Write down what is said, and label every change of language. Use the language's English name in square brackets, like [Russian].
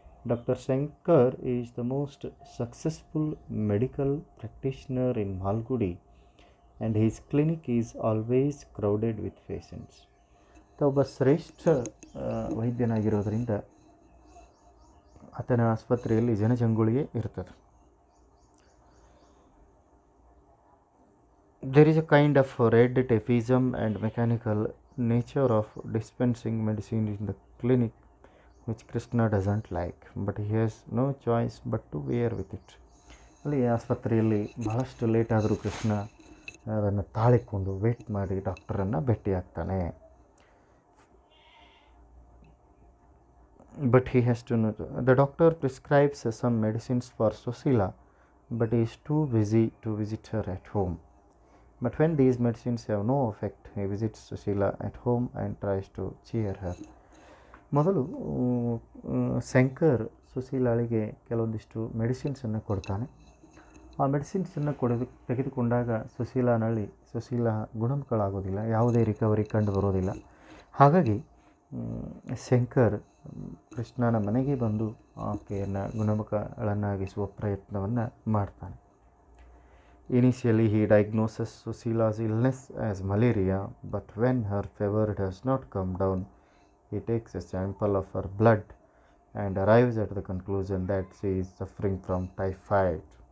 [English] Doctor Shankar is the most successful medical practitioner in Malgudi and his clinic is always crowded with patients. [Kannada] ಒಬ್ಬ ಶ್ರೇಷ್ಠ ವೈದ್ಯನಾಗಿರೋದರಿಂದ ಆತನ ಆಸ್ಪತ್ರೆಯಲ್ಲಿ ಜನಜಂಗುಳಿಗೆ ಇರ್ತದೆ. [English] There is a kind of red tapeism and mechanical nature of dispensing medicine in the clinic which Krishna doesn't like, but he has no choice but to bear with it. [Kannada] ಅಲ್ಲಿ ಆಸ್ಪತ್ರೆಯಲ್ಲಿ ಬಹಳಷ್ಟು late ಆದರೂ ಕೃಷ್ಣ ಅದನ್ನು ತಾಳಿಕೊಂಡು wait ಮಾಡಿ ಡಾಕ್ಟರನ್ನು ಭೇಟಿಯಾಗ್ತಾನೆ. [English] but he has to know. The doctor prescribes some medicines for Susila, but he is too busy to visit her at home. But when these medicines have no effect, he visits Susila at home and tries to cheer her. [Kannada] ಮೊದಲು ಶಂಕರ್ ಸುಶೀಲಾಳಿಗೆ ಕೆಲವೊಂದಿಷ್ಟು ಮೆಡಿಸಿನ್ಸನ್ನು ಕೊಡ್ತಾನೆ. ಆ ಮೆಡಿಸಿನ್ಸನ್ನು ತೆಗೆದುಕೊಂಡಾಗ ಸುಶೀಲಾ ಗುಣಮುಖಳಾಗೋದಿಲ್ಲ, ಯಾವುದೇ recovery ಕಂಡು ಬರೋದಿಲ್ಲ. ಹಾಗಾಗಿ ಶಂಕರ್ ಕೃಷ್ಣನ ಮನೆಗೆ ಬಂದು ಆಕೆಯನ್ನು ಗುಣಮುಖಳನ್ನಾಗಿಸುವ ಪ್ರಯತ್ನವನ್ನು ಮಾಡ್ತಾನೆ. [English] Initially he diagnoses Sushila's illness as malaria, but when her fever does not come down, he takes a sample of her blood and arrives at the conclusion that she is suffering from typhoid.